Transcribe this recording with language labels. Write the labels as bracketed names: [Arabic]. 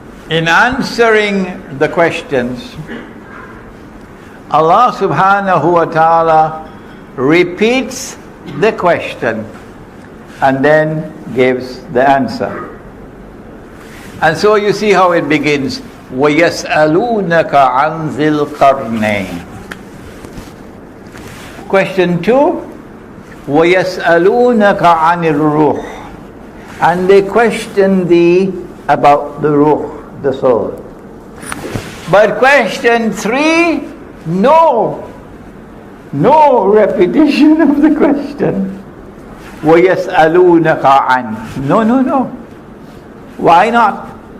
[English] In answering the questions, Allah subhanahu wa ta'ala repeats the question and then gives the answer. And so you see how it begins, [Arabic] وَيَسْأَلُونَكَ عَنْ ذِي الْقَرْنَيْنِ. [English] Question 2, [Arabic] وَيَسْأَلُونَكَ عَنِ الرُّوحِ. [English] And they question thee about the ruh, the soul. But question 3, no repetition of the question. [Arabic] وَيَسْأَلُونَكَ عَنْ. [English] No. Why not?